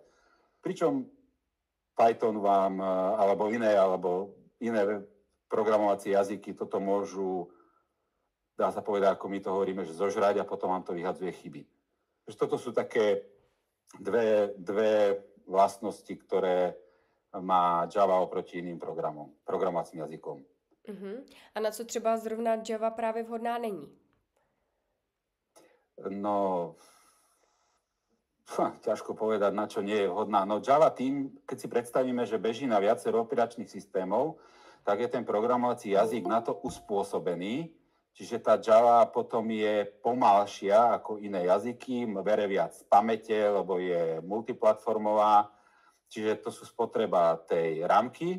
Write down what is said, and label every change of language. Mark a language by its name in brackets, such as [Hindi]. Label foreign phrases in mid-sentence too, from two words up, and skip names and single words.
[Slovak] Pričom Python vám, alebo iné programovacie jazyky toto môžu, dá sa povedať, ako my to hovoríme, že zožrať a potom vám to vyhadzuje chyby. Takže toto sú také dve vlastnosti, ktoré má Java oproti iným programovacím jazykom. [Czech] A na co třeba zrovna Java právě vhodná není? [Slovak] No, ťažko povedať, na čo nie je vhodná. No Java tým, keď si predstavíme, že beží na viacero operačných systémov, tak je ten programovací jazyk na to uspôsobený, čiže tá Java potom je pomalšia ako iné jazyky, bere viac z pamäte, lebo je multiplatformová, čiže to sú spotreba tej ramky.